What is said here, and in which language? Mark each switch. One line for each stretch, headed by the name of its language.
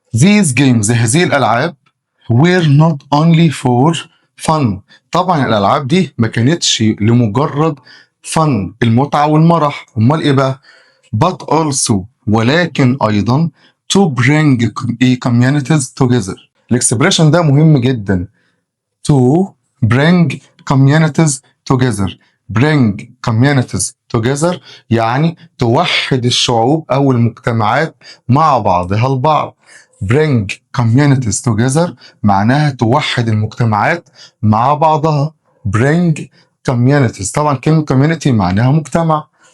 English: These games
Arabic: هذه الألعاب
English: were not only for fun،
Arabic: طبعا الألعاب دي ما كانتش لمجرد fun المتعة والمرح، أمال إيه بقى؟
English: but also
Arabic: ولكن أيضا
English: to bring communities together.
Arabic: الإكسبريشن ده مهم جدا.
English: to bring communities together. bring communities together
Arabic: يعني توحد الشعوب أو المجتمعات مع بعضها البعض.
English: bring communities together
Arabic: معناها توحد المجتمعات مع بعضها.
English: bring communities،
Arabic: طبعا كلمة community معناها مجتمع.